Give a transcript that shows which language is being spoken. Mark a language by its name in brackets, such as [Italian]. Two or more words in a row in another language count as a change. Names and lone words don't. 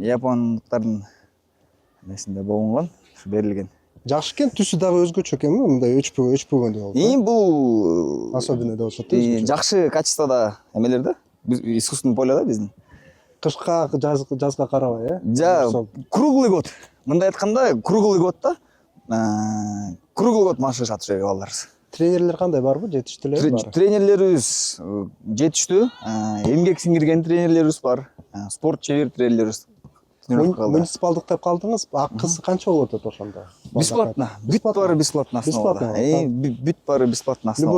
[Kyrgyz] Япондуктардын несинде болгон, берилген. Жакшы экен, түсү дагы өзгөчө экенби, мындай өчпөгөндөй болду. Бул особенно деп атышат. Жакшы качестводо эмелер да, [Russian] искусственный поле [Kyrgyz] да биздин. Кышка, жазга карабай, [Russian] круглый год. [Kyrgyz] Мындай айтканда, [Russian] круглый год да. Круглый год [Kyrgyz] машыгышат ошо балдар. Тренерлер кандай, барбы, жетиштүүлөр бар? Тренерлерибиз жетиштүү, эмгек сиңирген тренерлерибиз бар, спорт чебер тренерлерибиз. Муниципалдык деп калдыңыз, акысы канча болуп атат ошондо? Бесплатно. Бүт баары бесплатно основада. Бүт баары бесплатно основада.